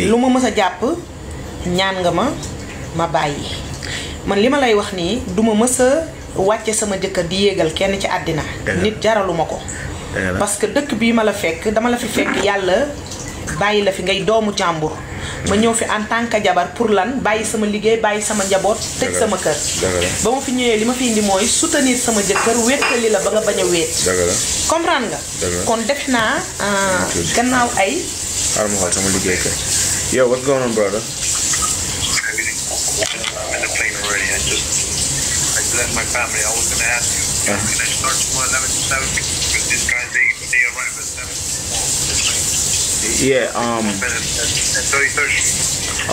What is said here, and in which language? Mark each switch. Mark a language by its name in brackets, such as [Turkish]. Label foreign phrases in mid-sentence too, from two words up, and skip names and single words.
[Wolof] lu ma mës a jàpp ñaan nga ma bàyyi man li ma lay wax nii duma mës a wàcce sama jëkkër di yéegal kenn ci àddina nit jaraluma ko [French] parce que [Wolof] dëkk bii ma la fekk dama la fi fekk yàlla bàyyi la fi ngay doomu jàmbur ma ñëw fi [French] en tant que [Wolof] jabar pour lan bàyyi sama liggéey bàyyi sama njaboot tëj sama kër ba ma fi ñëwee li ma fi indi mooy soutenir sama jëkkër wéttali la ba nga bañ a wéet comprendre nga kon def naa gannaaw ay xaaral ma xool sama liggéey kër yow [English] what's going on brother left my family. I was going to ask you, can I start tomorrow 11 to 7? Because these guys, they arrive at 7 tomorrow. Yeah, 33rd.